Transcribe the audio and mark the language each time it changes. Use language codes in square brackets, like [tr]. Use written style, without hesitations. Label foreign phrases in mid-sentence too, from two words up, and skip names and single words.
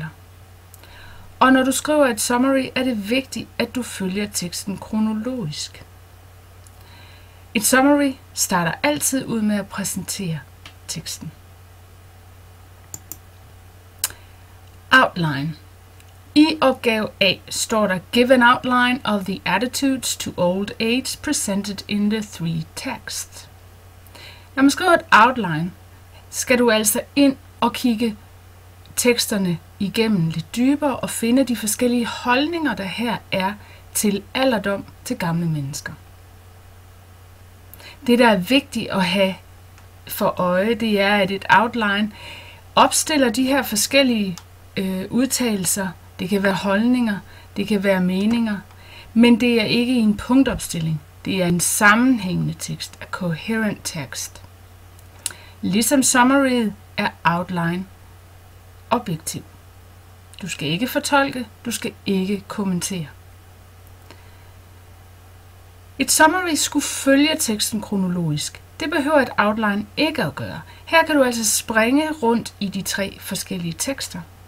[da] Og når du skriver et summary, er det vigtigt, at du følger teksten kronologisk. Et summary starter altid ud med at præsentere teksten. Outline. I opgave A står der [en] Give an outline of the attitudes to old age presented in the 3 texts. [da] Når man skriver et outline, skal du altså ind og kigge teksterne igennem lidt dybere og finde de forskellige holdninger, der her er til alderdom til gamle mennesker. Det, der er vigtigt at have for øje, det er, at et outline opstiller de her forskellige udtalelser. Det kan være holdninger, det kan være meninger, men det er ikke i en punktopstilling. Det er en sammenhængende tekst, [en] a coherent text. [da] Ligesom summary er outline objektiv. Du skal ikke fortolke, du skal ikke kommentere. Et summary skulle følge teksten kronologisk. Det behøver et outline ikke at gøre. Her kan du altså springe rundt i de 3 forskellige tekster.